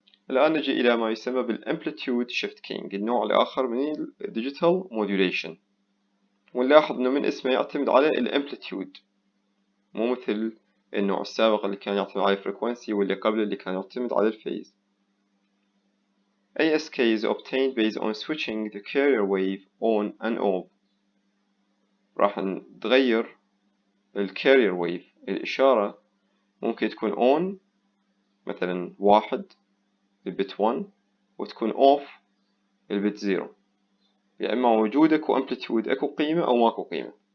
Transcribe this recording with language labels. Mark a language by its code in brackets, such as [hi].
[ar] الآن نجي إلى ما يسمى بالأمبليتيود شيفتكينج، النوع الآخر من الديجيتال موديوليشن. ونلاحظ إنه من اسمه يعتمد على الأمبليتيود، مو مثل النوع السابق اللي كان يعتمد على الفريكونسي واللي قبله اللي كان يعتمد على الفيز. [en] ASK is obtained based on switching the carrier wave on and off. [ar] راح نتغير الكارير ويف، الإشارة ممكن تكون on مثلا 1 البت 1 وتكون off البت 0، يا إما موجود أكو أمبليتيود أكو قيمة أو ماكو قيمة.